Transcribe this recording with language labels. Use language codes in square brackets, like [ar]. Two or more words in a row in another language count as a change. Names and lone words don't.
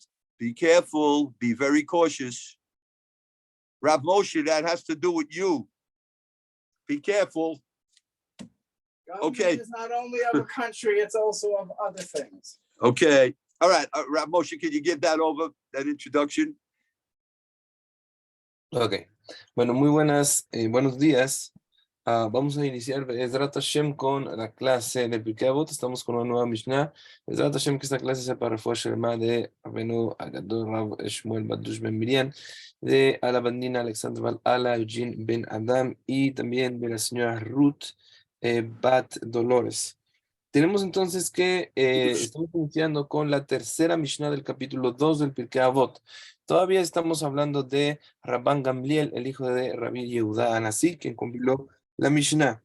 [en] Be careful, be very cautious. Rav Moshe, that has to do with you. Be careful. Government Okay. is not only of a country, it's also of other things. Okay. All right. Rav Moshe, can you give that over, that introduction? [es] Ok, bueno, muy buenos días. Vamos a iniciar [he] בעזרת השם [es] con la clase de Pirke Avot. Estamos con una nueva Mishnah. [he] בעזרת השם, [es] que esta clase es para [he] רפואה שלמה [es] de [he] רבנו הגדול [es] Rav Shmuel Badush Ben Miriam, de Ala Bandina Alexander Val Ala Eugene Ben Adam, y también de la señora Ruth Bat Dolores. Tenemos entonces que estamos iniciando con la tercera Mishnah del capítulo 2 del Pirke Avot. Todavía estamos hablando de Rabban Gamliel, el hijo de Rabbi Yehuda Anasi, quien compiló la Mishnah.